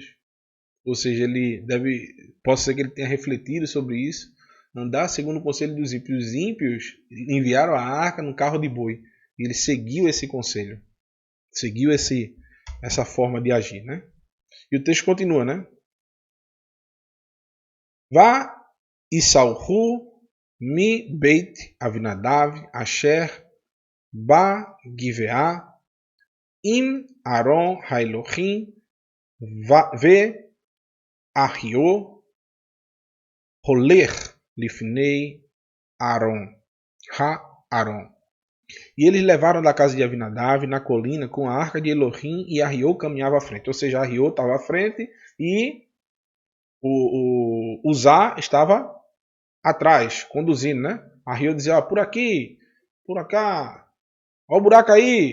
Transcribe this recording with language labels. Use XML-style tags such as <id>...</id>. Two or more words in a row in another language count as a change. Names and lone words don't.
<pt>Ou seja, pode ser que ele tenha refletido sobre isso. Andar segundo o conselho dos ímpios. Os ímpios enviaram a arca no carro de boi. E ele seguiu esse conselho. Seguiu essa forma de agir, né? E o texto continua, né?</pt> <he>ויישאוהו מ בית אבינדב אשר ב גבעה עם ארון האלהים ו אחיו הולך לפני ארון הארון.</he> <pt>E eles levaram da casa de Avinadav na colina com a arca de Elohim e Ahio caminhava à frente. Ou seja, Ahio estava à frente e o Uzá estava atrás, conduzindo, né? Ahio dizia: por aqui, por cá, olha o buraco aí.</pt>